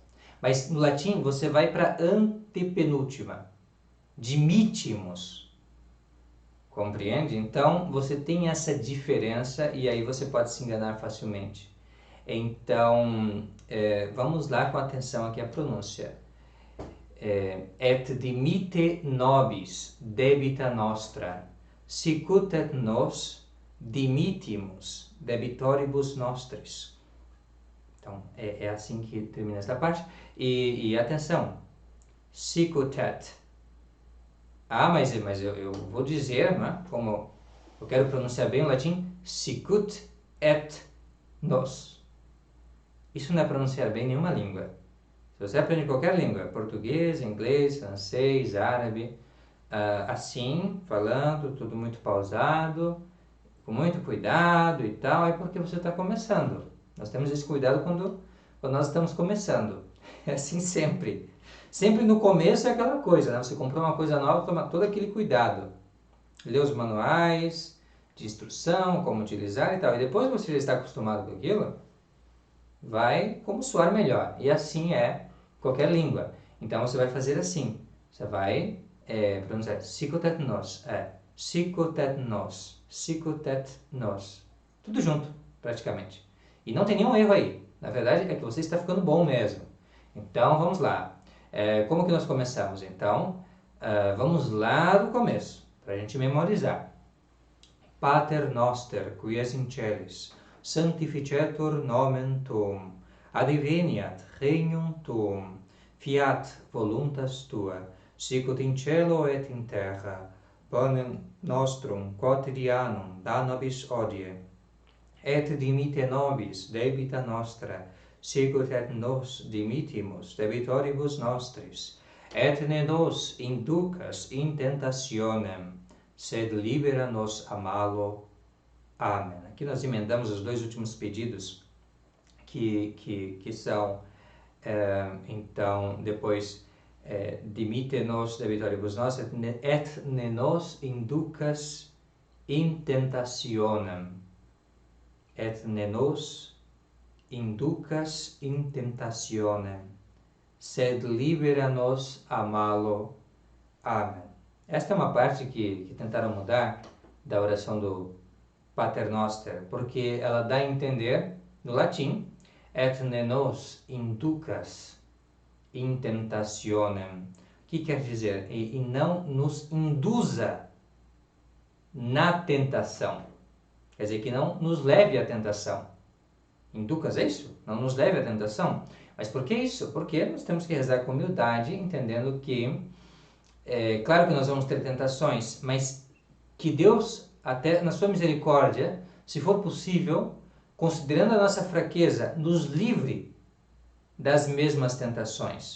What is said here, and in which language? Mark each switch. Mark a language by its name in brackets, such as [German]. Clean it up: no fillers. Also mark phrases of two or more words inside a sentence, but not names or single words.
[Portuguese] Mas no latim você vai para a antepenúltima. Dimittimus. Compreende? Então você tem essa diferença e aí você pode se enganar facilmente. Então, vamos lá com atenção aqui a pronúncia. Et dimitte nobis debita nostra, sicut et nos dimittimus debitoribus nostris. Então, é assim que termina esta parte. E atenção, [Latin] sicut et. [Portuguese] Mas eu vou dizer, né, como eu quero pronunciar bem o latim, [Latin] sicut et nos. [Portuguese] Isso não é pronunciar bem nenhuma língua. Se você aprende qualquer língua, português, inglês, francês, árabe, assim, falando, tudo muito pausado, com muito cuidado e tal, é porque você está começando. Nós temos esse cuidado quando nós estamos começando. É assim sempre. Sempre no começo é aquela coisa, né? Você comprou uma coisa nova, toma todo aquele cuidado. Lê os manuais de instrução, como utilizar e tal. E depois que você já está acostumado com aquilo, vai como soar melhor. E assim é qualquer língua. Então você vai fazer assim. Você vai pronunciar [Latin] sicut et nos. Sicut et nos. Sicut et nos. [Portuguese] Tudo junto, praticamente. E não tem nenhum erro aí. Na verdade é que você está ficando bom mesmo. Então vamos lá. Como que nós começamos? Então, vamos lá do começo, para a gente memorizar. [Latin] Pater noster, qui es in celis, sanctificetur nomen tuum, adveniat regnum tuum, fiat voluntas tua, sicut in cielo et in terra, panem nostrum quotidianum da nobis hodie, et dimitte nobis debita nostra, sicut et nos dimittimus debitoribus nostris, et ne nos inducas in tentationem, sed libera nos a malo. [Portuguese] Amém. Aqui nós emendamos os dois últimos pedidos, que são, então, depois, [Latin] dimitte nos debitoribus nostris, et ne nos inducas in tentationem, et ne nos inducas in tentationem, sed libera nos a malo. [Portuguese] Amém. Esta é uma parte que tentaram mudar da oração do Pater Noster, porque ela dá a entender, no latim, [Latin] et ne nos inducas in tentationem. [Portuguese] O que quer dizer? E não nos induza na tentação. Quer dizer, que não nos leve à tentação. Inducas, é isso? Não nos leve à tentação. Mas por que isso? Porque nós temos que rezar com humildade, entendendo que, claro que nós vamos ter tentações, mas que Deus, até na sua misericórdia, se for possível, considerando a nossa fraqueza, nos livre das mesmas tentações.